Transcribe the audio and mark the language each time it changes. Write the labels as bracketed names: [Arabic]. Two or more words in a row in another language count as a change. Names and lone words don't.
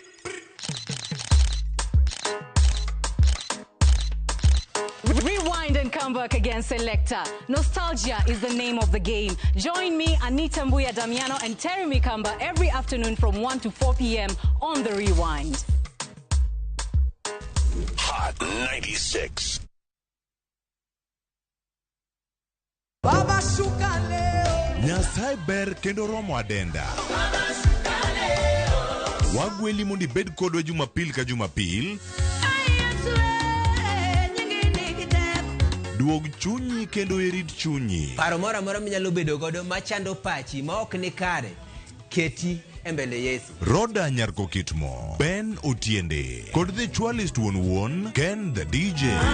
[English] Rewind and comeback against Selecta. Nostalgia is the name of the game. Join me, Anita Mbuya Damiano and Terry Mikamba every afternoon from 1 to 4 p.m. on The Rewind. Hot 96. [Swahili] Baba shuka leo. [Luo (Kenya and Tanzania)] Nyasaye ber kendo romo adenda. [Swahili] Baba shuka leo. [Luo (Kenya and Tanzania)] Wagweli mondi bed kodwa Jumapil ka Jumapil. Duog chunyi kendo irit chunyi. Paro mora mora minyalo bedo godo machando pachi ma ok ni kare. [Swahili] Keti embele Yesu. [Luo (Kenya and Tanzania)] Roda Nyarko Kitmo, Ben Otiende, kod the Chualist Won Ken the DJ.